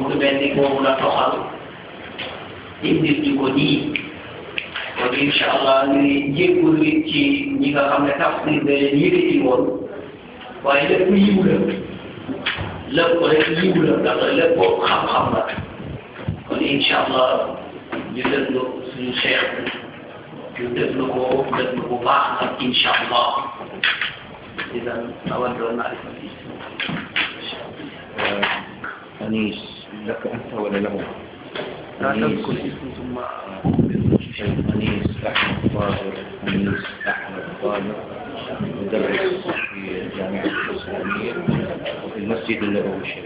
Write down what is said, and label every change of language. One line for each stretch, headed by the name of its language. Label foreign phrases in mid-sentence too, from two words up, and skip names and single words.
Wolof: ngi mel ni boobu la toxal indil ñu ko nii kon
Arabic: إن شاء الله
Wolof: ñu jéggul nit ci ñi nga xam ne tafsir ba leen yëkkati woon waaye lépp yiw la lépp rek yiw la ndax lépp xam-xam la kon
Arabic: إن شاء الله
Wolof: ñu déglu suñu cheikh ñu déglu ko déglu bu baax nag
Arabic: إن شاء الله إذا أود أن أعرف الاسم. أنيس لك أنت ولا له؟ لا تذكر الاسم ثم أنيس أحمد طاهر أنيس أحمد طاهر مدرس في الجامعة الإسلامية وفي المسجد النبوي الشريف.